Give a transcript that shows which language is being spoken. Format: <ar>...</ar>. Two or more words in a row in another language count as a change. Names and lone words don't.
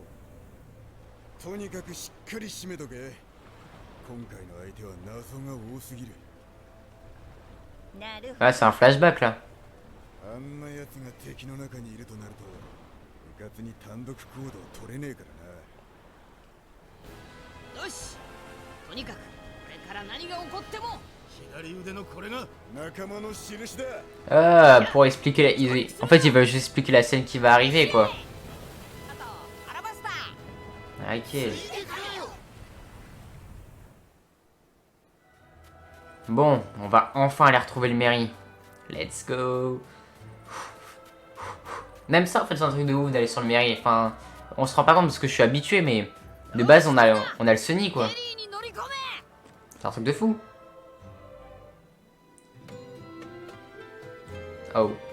<ja>とにかくしっかり締めとけ。今回の相手は謎が多すぎる。</ja> <fr>Ah, c'est un flashback là.</fr> <ja>あんな奴が敵の中にいるとなると、うかつに単独行動取れねえからな。よし、とにかくこれから何が起こっても。</ja> <fr>Pour expliquer En fait, ils veulent juste expliquer la scène qui va arriver, quoi. Ok. Bon, on va enfin aller retrouver le mairie.</fr> <en>Let's go.</en> <fr>Même ça, en fait, c'est un truc de ouf d'aller sur le mairie. Enfin, on se rend pas compte parce que je suis habitué, mais de base, on a le Sony, quoi. C'est un truc de fou. Oh.</fr>